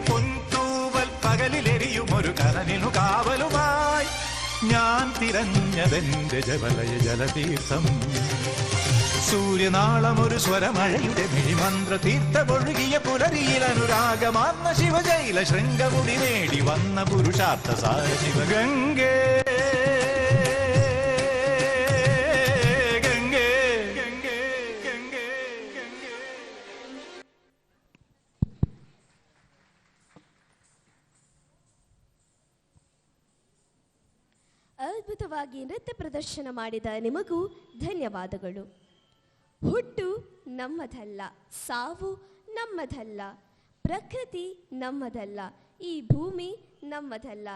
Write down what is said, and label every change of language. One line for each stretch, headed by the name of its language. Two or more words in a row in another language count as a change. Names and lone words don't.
Malayalam: പൊൻതൂവൽ പകലിലെരിയും ഒരു കനലിനു കാവലുമായി ഞാൻ തിരഞ്ഞതെന്റെ ജവലയ ജലതീർത്ഥം സൂര്യനാളമൊരു സ്വരമഴയുടെ മിഴിമന്ത്ര തീർത്ഥമൊഴുകിയ പുലരിയിൽ അനുരാഗമാർന്ന ശിവജൈല ശൃംഗമുടി നേടി വന്ന പുരുഷാർത്ഥ സാര ശിവഗംഗേ ഗംഗേ ഗംഗേ ഗംഗേ ഗംഗേ.
Kannada: ಅದ್ಭುತವಾಗಿ ನೃತ್ಯ ಪ್ರದರ್ಶನ ಮಾಡಿದ ನಿಮಗೂ ಧನ್ಯವಾದಗಳು. ಹುಟ್ಟು ನಮ್ಮದಲ್ಲ, ಸಾವು ನಮ್ಮದಲ್ಲ, ಪ್ರಕೃತಿ ನಮ್ಮದಲ್ಲ, ಈ ಭೂಮಿ ನಮ್ಮದಲ್ಲ.